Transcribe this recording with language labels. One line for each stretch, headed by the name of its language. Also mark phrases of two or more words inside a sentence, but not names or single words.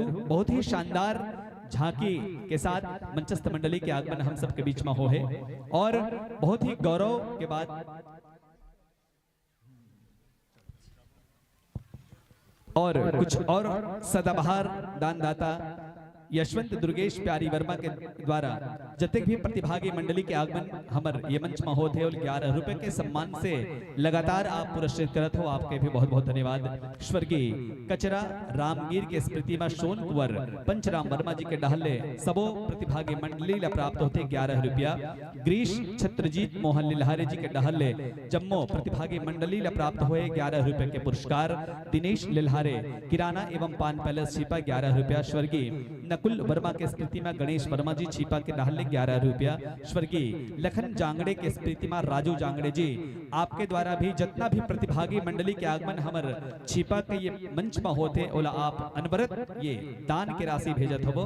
Chhattisgarhi: बहुत ही शानदार झांकी के साथ मंचस्थ मंडली के आगमन हम सब के बीच में हो है और बहुत ही गौरव के बाद और कुछ और सदाबहार दानदाता यशवंत दुर्गेश प्यारी वर्मा के द्वारा जतक भी प्रतिभागी मंडली के आगमन हमर ये मंच में होते और 11 रुपए के सम्मान से लगातार आप पुरस्कृत करत हो, आपके भी बहुत बहुत धन्यवाद। स्वर्गीय कचरा रामगीर के स्मृति में सोन कुंवर पंचराम वर्मा जी के डहले सबो प्रतिभागी मंडली ला प्राप्त होते 11 रुपया। ग्रीश छत्रजीत मोहन लिल्हारे जी के डहले जम्मो प्रतिभागी मंडली ला प्राप्त हुए 11 रुपए के पुरस्कार। दिनेश लिल्हारे किराना एवं पान पैलेस छिपा 11 रुपया। स्वर्गीय नकुल वर्मा के स्मृति में गणेश वर्मा जी छिपा के डाले 11 रुपया। स्वर्गीय लखन जांगड़े के स्मृति में राजू जांगड़े जी आपके द्वारा भी जितना भी प्रतिभागी मंडली के आगमन हमर छिपा के ये मंच में होते ओला आप अनवरत ये दान के राशि भेजत हो।